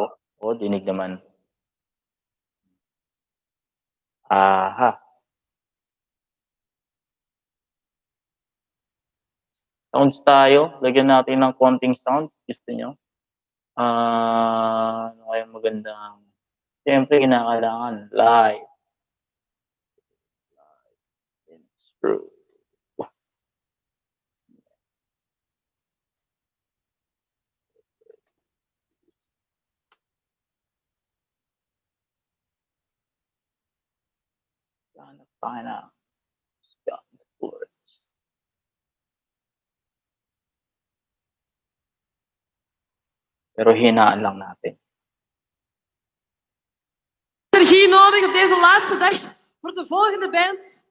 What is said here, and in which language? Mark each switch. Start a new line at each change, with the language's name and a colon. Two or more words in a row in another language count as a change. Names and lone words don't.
Filipino: O, dinig naman. Aha. Sounds tayo. Lagyan natin ng konting sound. Gusto nyo? Ano kayang magandang? Siyempre, kinakailangan live.
English: It's true.
Filipino: Tayo na. Pero hinaan lang natin.
Dutch: Energie nodig op deze laatste dag voor de volgende band.